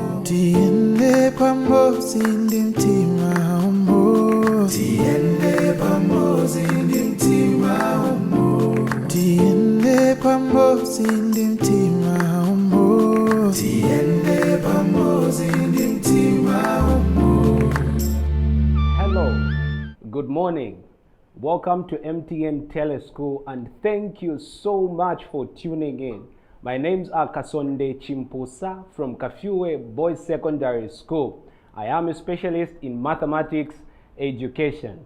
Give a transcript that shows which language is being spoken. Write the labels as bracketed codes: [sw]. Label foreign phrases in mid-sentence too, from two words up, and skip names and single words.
[ny] Tiende pamozi ndi mtima ummo. Tiende pamozi ndi mtima ummo. Tiende pamozi ndi mtima ummo. Tiende pamozi ndi mtima ummo. [en] Hello, good morning. Welcome to MTN Teleschool and thank you so much for tuning in. My name's Kasonde Chimpusa from Kafue Boys Secondary School. I am a specialist in mathematics education.